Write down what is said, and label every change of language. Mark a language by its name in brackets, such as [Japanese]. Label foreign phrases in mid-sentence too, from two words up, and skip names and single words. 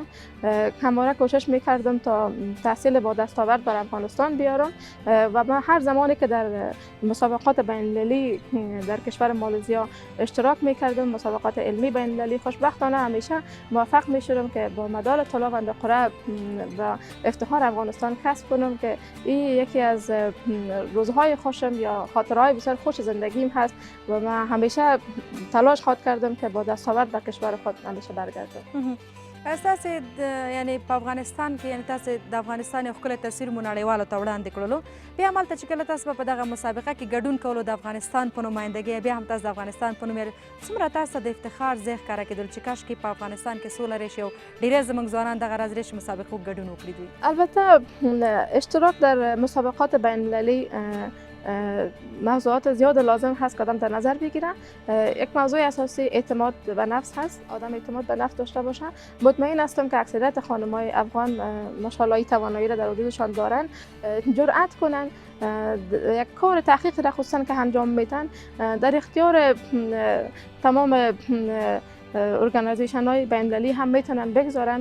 [Persian] همواره کوشش میکردم تا تحصیل با دستاورد بر افغانستان بیارم و من هر زمانی که در مسابقات بین‌المللی در کشور مالزیا اشتراک میکردم، مسابقات علمی بین‌المللی، خوشبختانه همیشه موفق میشدم که با مدال طلا و قره و افتخار افغانستان کسب کنم که این یکی از روزهای خوشم یا خاطرهای بسیار خوش زندگیم هست و من همیشه تلاش خواهد کردم که با دستاورد به کشور خود همیشه برگردم. [Pashto] تاسو یعنی په افغانستان کې یعنی تاسو د افغانستان یو ښکلی تصویر مو نړیوالو ته وړاندې کړلو، بیا همالته چې کله تاسو په دغه مسابقه کې ګډون کولو د افغانستان په نمایندګۍ، بیا هم تاسو د افغانستان په نوم څومره تاسو د افتخار ځای ښکاره کېدل چې کاشکې په افغانستان کې سوله راشي او ډېری زموږ ځوانان دغه راز راشي مسابقو ګډون وکړي دوی؟ [Persian] البته اشتراک در مسابقات بین‌المللی موضوعات زیاد لازم هست که آدم در نظر بگیره. یک موضوع اساسی اعتماد به نفس هست. آدم اعتماد به نفس داشته باشه. مطمئن هستم که اکثریت خانم‌های افغان ماشاءالله توانایی را در وجودشان دارن، جرأت کنن یک کار تحقیق را خصوصا که انجام میدن در اختیار تمام ارگانیزیشن های بین‌المللی هم میتونن بگذارن.